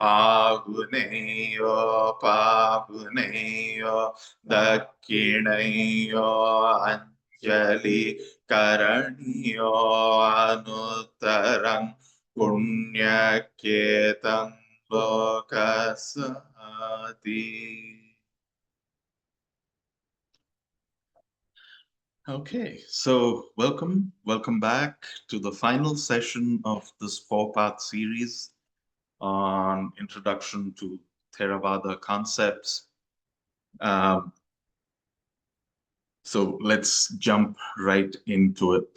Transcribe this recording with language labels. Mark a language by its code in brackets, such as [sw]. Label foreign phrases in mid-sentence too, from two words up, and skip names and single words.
[pi] Aguneyo Paguneyo Dakkineyo Anjali Karaniyo Anuttarang Punyakyetam Lokasati. [en] Okay, so welcome back to the final session of this four-part series on Introduction to Theravada Concepts. So let's jump right into it.